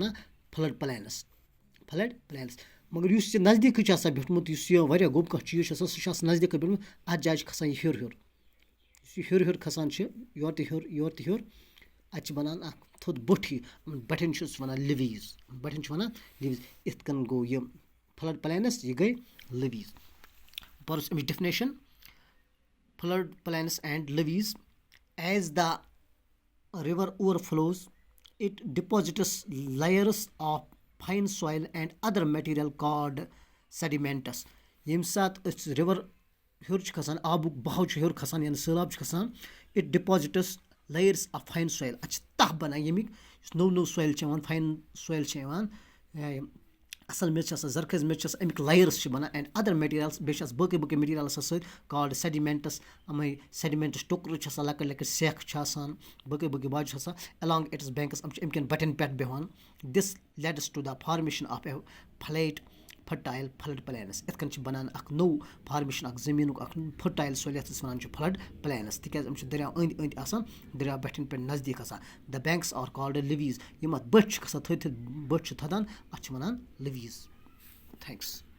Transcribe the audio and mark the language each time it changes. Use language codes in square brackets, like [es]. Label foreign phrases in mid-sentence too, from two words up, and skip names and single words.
[ks] وَنان [en] flood plains [ks] مگر یُس یہِ نزدیٖکٕے چھُ آسان بیوٗٹھمُت یُس یہِ واریاہ گوٚب کانٛہہ چیٖز چھُ آسان سُہ چھُ آسان نزدیٖکٕے بیوٗٹھمُت اَتھ جایہِ چھِ کھسان یہِ ہیوٚر ہیوٚر یُس یہِ ہیوٚر ہیوٚر کھسان چھِ یورٕ تہِ ہیوٚر یورٕ تہِ ہیوٚر اَتہِ چھِ بَنان اَکھ تھوٚد بٔٹھ ہی بَٹھٮ۪ن چھِ أسۍ وَنان لِویٖز بَٹھٮ۪ن چھِ وَنان لِویٖز یِتھ کٔنۍ گوٚو یہِ [en] flood plains [ks] یہِ گٔے لِویٖز پَرُس اَمِچ [en] definition flood plains and levees as the river overflows it deposits layers of fine soil and other material called sediments [ks] ییٚمہِ ساتہٕ أسۍ رِوَر ہیوٚر چھِ کھسان آبُک بہاو چھُ ہیوٚر کھسان یعنی سہلاب چھُ کھسان [en] it deposits layers of fine soil [ks] اَتھ چھِ تَہہ بَنان ییٚمِکۍ یُس نوٚو نوٚو سویل چھِ یِوان [en] fine soil [ks] چھِ یِوان اَصٕل میٚژ چھِ آسان زرخیز میٚژ چھِ آسان اَمِکۍ لایرٕس چھِ بَنان [en] and other materials [ks] بیٚیہِ چھِ آسان باقٕے باقٕے میٹیٖریَل آسان سۭتۍ [en] called sediments [ks] یِمَے سیڈِمٮ۪نٛٹٕس ٹُکرٕ چھِ آسان لۄکٕٹۍ لۄکٕٹۍ سٮ۪کھ چھِ آسان باقٕے باقٕے باجہِ چھِ آسان [en] along its banks [ks] یِم چھِ اَمہِ کٮ۪ن بَٹٮ۪ن پٮ۪ٹھ بیٚہوان [en] this leads to the formation of a flat fertile flood plains [ks] یِتھ کٔنۍ چھِ بَنان اَکھ نوٚو فارمیشَن اَکھ زٔمیٖنُک اَکھ [en] fertile soil [ks] یَتھ أسۍ وَنان چھِ [en] flood plains [ks] تِکیٛازِ یِم چھِ دٔریاو أنٛدۍ أنٛدۍ آسان دٔریاو بَٹھٮ۪ن پٮ۪ٹھ نزدیٖک آسان [en] the banks are called levees [ks] یِم اَتھ بٔٹھۍ چھِ کھسان تھٔدۍ تھٔدۍ بٔٹھۍ چھِ تھَدان اَتھ چھِ وَنان [en] levees thanks